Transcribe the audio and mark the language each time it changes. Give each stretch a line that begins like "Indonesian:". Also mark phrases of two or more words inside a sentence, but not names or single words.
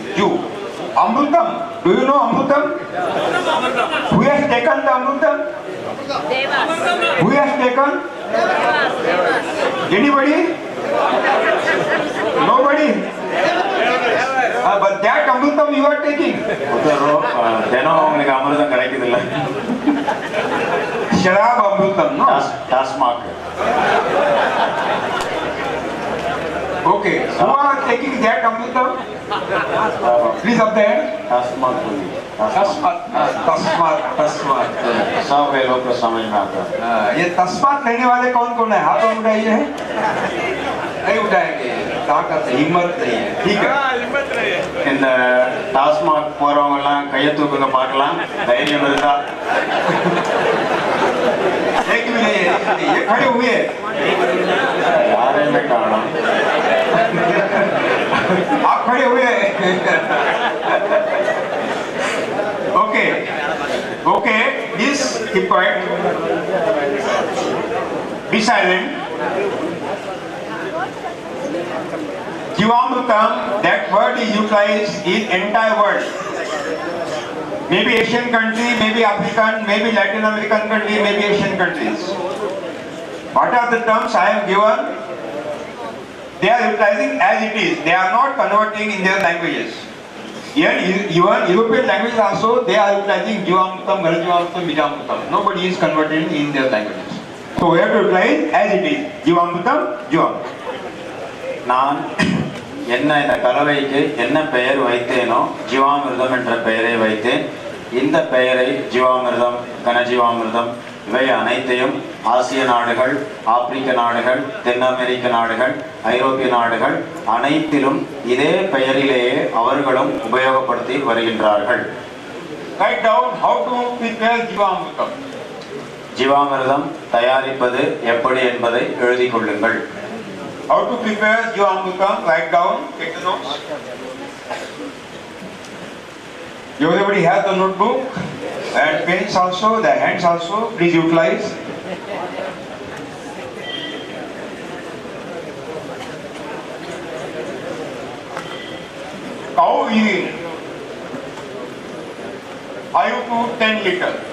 English: Jiv. Amrutam. Do you know Amrutam? Who has taken the Amrutam? Who has taken? Anybody? Nobody? But that Amrutam you are taking.
Tamil: தினம் உங்களுக்கு அமிர்தம் கிடைக்குது இல்ல?
English: Sharab Amrutam, no?
Tamil: டாஸ்மாக்.
English: Okay. Who are taking that Amrutam? Please up there.
Tamil: டாஸ்மாக்.
Hindi: तस्मात. सब लोग को समझ में आता है. ये तस्मात लेने वाले कौन कौन है? हाथ उठाइए. नहीं उठाएंगे, ताकत हिम्मत नहीं है. ठीक है.
Tamil: இந்த டாஸ்மாக் போறவங்க எல்லாம் கையை தூக்குங்க பார்க்கலாம். தைரியம் இருந்தா.
Hindi: एक भी नहीं है. ये खड़े हुए.
Tamil: யாரையுமே காணோம்.
Hindi: आप खड़े हुए.
English: Okay. Okay. This keep quiet. Be silent. Jivamrutam, that word is utilized in entire world. Maybe Asian country, maybe African, maybe Latin American country, maybe Asian countries. What are the terms I have given? They are utilizing as it is. They are not converting in their languages. Even European languages also, they are utilizing Jivamrutam, Garajivamrutam, Bijamrutam. Nobody is converting in their languages. So we have to utilize as it is. Jivamrutam, Jivamrutam.
Tamil: நான் என்ன இந்த கலவைக்கு என்ன பெயர் வைத்தேனோ, ஜீவாமிர்தம் என்ற பெயரை வைத்தேன். இந்த பெயரை ஜீவாமிர்தம், கனஜீவாமிர்தம் இவை அனைத்தையும் ஆசிய நாடுகள், ஆப்பிரிக்க நாடுகள், தென் அமெரிக்க நாடுகள், ஐரோப்பிய நாடுகள் அனைத்திலும் இதே பெயரிலேயே அவர்களும் உபயோகப்படுத்தி வருகின்றார்கள்.
English: Write down how to prepare Jivamrutam.
Tamil: ஜீவாமிர்தம் தயாரிப்பது எப்படி என்பதை எழுதிக் கொள்ளுங்கள்.
English: How to prepare Jivamrutam? Write down. Take the notes. Everybody has the notebook and pens also, the hands also. Please utilize. Cow urine 5 to 10 liter.